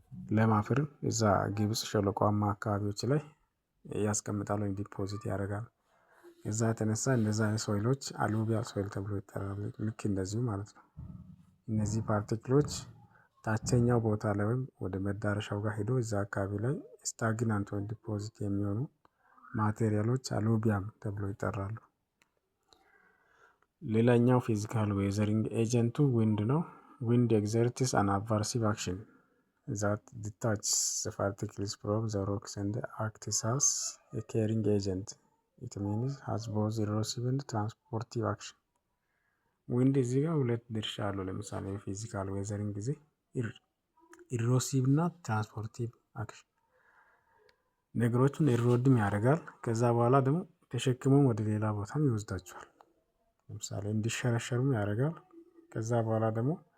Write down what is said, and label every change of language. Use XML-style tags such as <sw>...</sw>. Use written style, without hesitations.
<am>ለም አፈርን እዛ ግብጽ ሸለቆማ አካባቢዎች ላይ ያስቀምጣል ወይም ዲፖዚት ያደርጋል። እዛ የተነሳ እንደዛ አይነት ሶይሎች አሉቪያል ሶይል ተብሎ ይጠራሉ። ልክ እንደዚሁ ማለት ነው። እነዚህ ፓርቲክሎች ታችኛው ቦታ ላይ ወይም ወደ መዳረሻው ጋር ሄዶ እዛ አካባቢ ላይ ስታግናንት ወይም ዲፖዚት የሚሆኑ ማቴሪያሎች አሉቪየም ተብሎ ይጠራሉ።</am> <en>ሌላኛው ፊዚካል ዌዘሪንግ ኤጀንቱ ዊንድ ነው። ዊንድ ኤግዘርትስ አን አድቨርሲቭ አክሽን that detaches the particles from the rocks and acts as a carrying agent. It means has both erosive and transportive action.</en> <am>ዊንድ እዚህ ጋር ሁለት ድርሻ አለው። ለምሳሌ ፊዚካል ዌዘሪንግ ጊዜ ኢሮሲቭ እና ትራንስፖርቲቭ አክሽን ነገሮችን ኢሮድም ያደርጋል። ከዛ በኋላ ደግሞ ተሸክሞም ወደ ሌላ ቦታም ይወስዳቸዋል። ለምሳሌ እንዲሸረሸሩም ያደርጋል። ከዛ በኋላ ደግሞ</am>